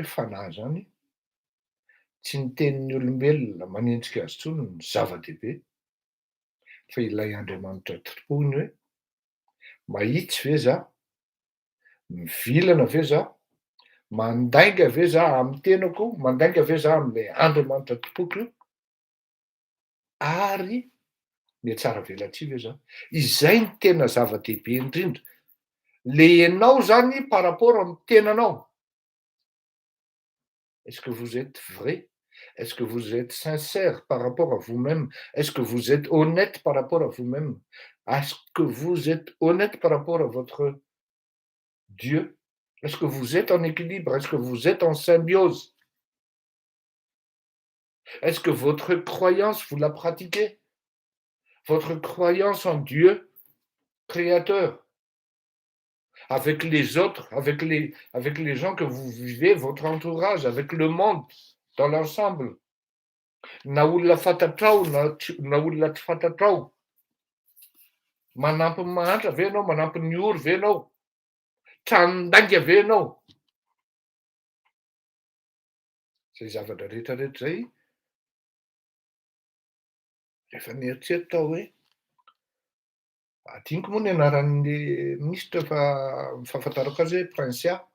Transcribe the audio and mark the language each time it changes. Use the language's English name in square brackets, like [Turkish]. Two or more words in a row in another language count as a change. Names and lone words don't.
[Malagasy] fanahy zany, tsy ny tenin'ny olombelona manenjika azy intsony ny zava-dehibe fa ilay Andriamanitra tompony hoe mahitsy ve zaho, mivilana ve zaho, mandainga ve zaho amin'ny tenako, mandainga ve zaho amin'ilay Andriamanitra tompoko io ary mihatsara velatsia ve zaho. Izay ny tena zava-dehibe indrindra. Le ianao zany [French] par rapport [Malagasy] amin'ny tenanao. [French] Est-ce que vous êtes vrai? Est-ce que vous êtes sincère par rapport à vous-même? Est-ce que vous êtes honnête par rapport à vous-même? Est-ce que vous êtes honnête par rapport à votre Dieu? Est-ce que vous êtes en équilibre? Est-ce que vous êtes en symbiose? Est-ce que votre croyance, vous la pratiquez? Votre croyance en Dieu, créateur, avec les autres, avec les gens que vous vivez, votre entourage, avec le monde dans l'ensemble. [Malagasy] Na olona fantatrao na olona tsy fantatrao. Manampy ny mahantra ve ianao, manampy ny ory ve ianao, tranondainga ve ianao. Zay zavatra rehetrarehetra zay rehefa nieritseritra hoe adiniko moa ny anaran'le minisitra fa fahafantarako azy hoe Prince.